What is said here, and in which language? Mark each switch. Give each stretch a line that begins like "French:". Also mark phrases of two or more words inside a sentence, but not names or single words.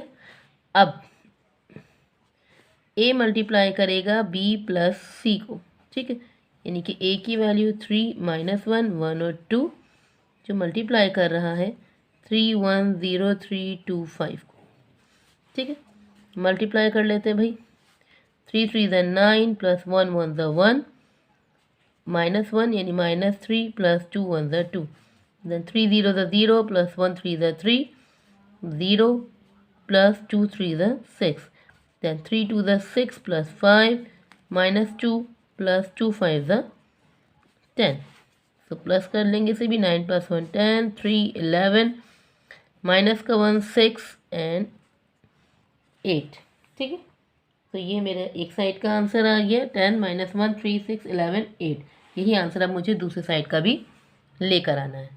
Hindi: अब ए मल्टीप्लाई करेगा बी प्लस सी को। ठीक है, यानी कि ए की वैल्यू 3 -1 1 और 2 जो मल्टीप्लाई कर रहा है 3 1 0 3 2 5 को। ठीक है, मल्टीप्लाई कर लेते हैं भाई, 3 3 ज़ 9 प्लस 1 1 ज़ 1 -1 यानी -3 प्लस 2 1 ज़ 2 देन 3 0 ज़ 0 प्लस 1 3 ज़ 3
English: 0 plus 2 3 the 6, then 3 2 the 6 plus 5 minus 2 plus 2 5 the 10.
Hindi: तो प्लस कर लेंगे इसे भी, 9 + 1 10, 3 11, माइनस का 1 6 एंड 8। ठीक है, तो ये मेरा एक साइड का आंसर आ गया 10 - 1 3 6 11 8। यही आंसर अब मुझे दूसरे साइड का भी लेकर आना है।